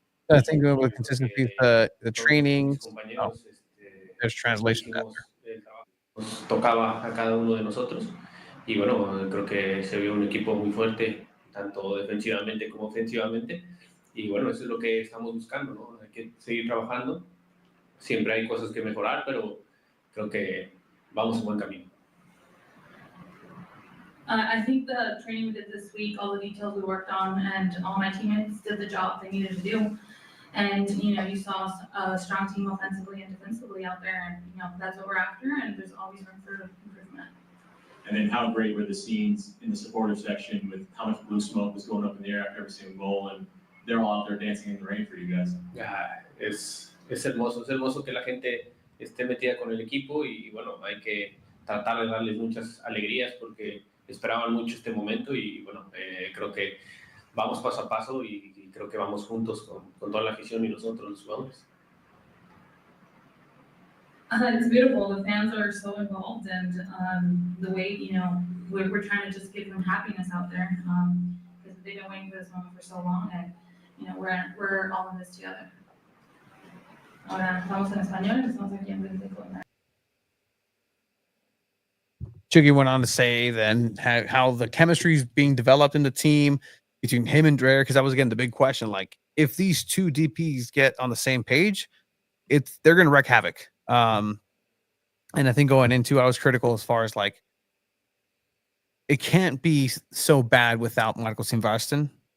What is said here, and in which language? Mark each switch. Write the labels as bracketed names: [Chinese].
[English] I think with consistency, the training. Oh, there's translation. [Spanish] Nos tocaba a cada uno de nosotros y bueno, creo que se vio un equipo muy fuerte, tanto defensivamente como ofensivamente, y bueno, eso es lo que estamos buscando, ¿no? Hay que seguir trabajando. Siempre hay cosas que mejorar, pero creo que vamos en buen camino. [English] I think the training we did this week, all the details we worked on, and all my teammates did the job they needed to do. And, you know, you saw a strong team offensively and defensively out there, and, you know, that's what we're after, and there's always room for improvement. And then how great were the scenes in the supporter section with how much blue smoke was going up in the air after every single goal, and they're all out there dancing in the rain for you guys. [Spanish] Es hermoso que la gente esté metida con el equipo y bueno, hay que tratar de darles muchas alegrías porque esperaban mucho este momento y bueno, creo que vamos paso a paso y creo que vamos juntos con toda la afición y nosotros los jugadores. [English] It's beautiful. The fans are so involved, and the way we're trying to just give them happiness out there because they've been waiting for this moment for so long, and we're all in this together. [Spanish] Ahora vamos en español, estamos aquí en México. [English] Chuggy went on to say then how the chemistry is being developed in the team between him and Dreher, because that was again the big question. Like, if these two DPs get on the same page, they're going to wreak havoc. And I think going into, I was critical as far as like, it can't be so bad without Marcos Silvestre.